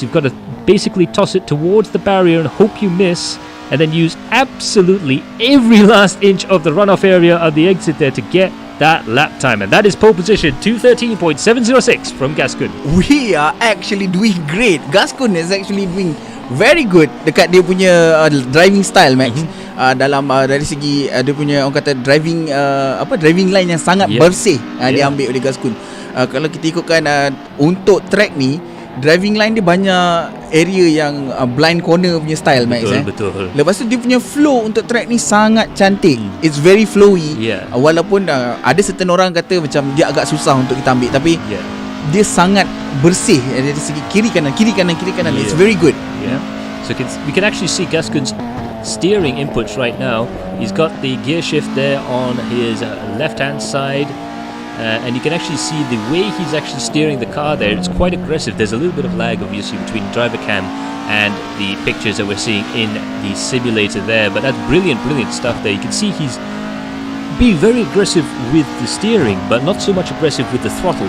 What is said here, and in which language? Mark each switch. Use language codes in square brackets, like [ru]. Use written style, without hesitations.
[en] You've got to basically toss it towards the barrier and hope you miss, and then use absolutely every last inch of the runoff area of the exit there to get that lap time. And that is pole position 2:13.706 from Gascon. We are actually doing great. Gascon is actually doing very good [ms] dekat dia punya driving style Max. Dalam dari segi dia punya orang kata driving line yang sangat bersih dia ambil oleh Gascon. Kalau kita ikutkan untuk track ni, driving line dia banyak area yang blind corner punya style Max. Betul. Lepas tu dia punya flow untuk track ni sangat cantik. [en] It's very flowy. [ms] Walaupun ada certain orang kata macam dia agak susah untuk kita ambil, tapi dia sangat bersih dari segi kiri kanan. [en] It's very good. So we can actually see Gascon's steering inputs right now. He's got the gear shift there on his left hand side. And you can actually see the way he's actually steering the car there. It's quite aggressive. There's a little bit of lag obviously between driver cam and the pictures that we're seeing in the simulator there, but that's brilliant stuff there. You can see he's being very aggressive with the steering, but not so much aggressive with the throttle.